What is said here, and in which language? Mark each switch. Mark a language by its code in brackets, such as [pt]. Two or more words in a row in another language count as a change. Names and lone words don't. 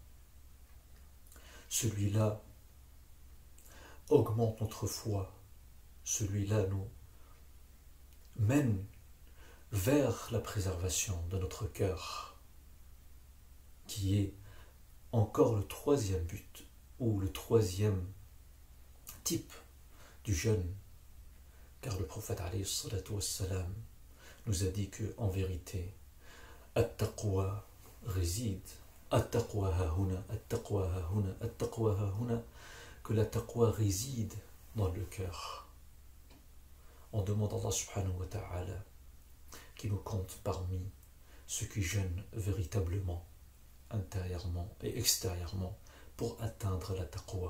[fr] celui-là augmente notre foi, celui-là nous mène vers la préservation de notre cœur, qui est encore le troisième but, ou le troisième type du jeûne, car le prophète [ar] عليه الصلاة والسلام [fr] nous a dit que, en vérité, at-taqwa [ar] réside, التقوى هاهنا، التقوى هاهنا، التقوى هاهنا, [fr] que la taqwa réside dans le cœur. On demande à Allah [ar] سبحانه وتعالى [fr] qui nous compte parmi ceux qui jeûnent véritablement, intérieurement et extérieurement, pour atteindre la taqwa.